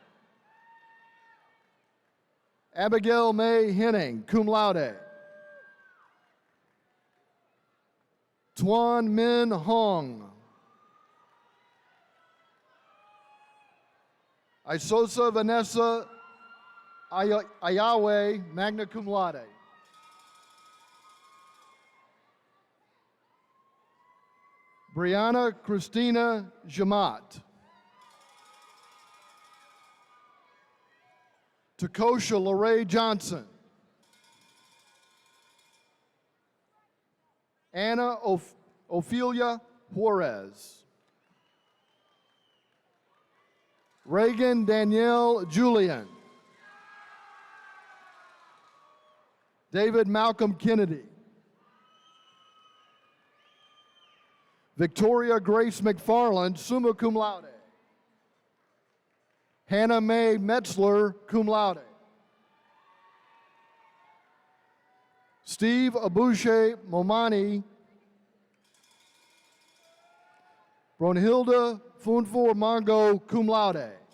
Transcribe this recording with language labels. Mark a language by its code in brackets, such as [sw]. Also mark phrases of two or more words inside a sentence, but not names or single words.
[en] Abigail May Henning, [la] cum laude. [en] Tuan Min Hong. Isosa Vanessa Ayawe, [la] magna cum laude. [en] Brianna Christina Jamat. Takosha Lorraine Johnson. Anna Ophelia Juarez. Reagan Danielle Julian. David Malcolm Kennedy. Victoria Grace McFarland, [la] summa cum laude. [en] Hannah Mae Metzler, [la] cum laude. [en] Steve Abushe Momani. Brunhilde Funfor Mongo, [la] cum laude.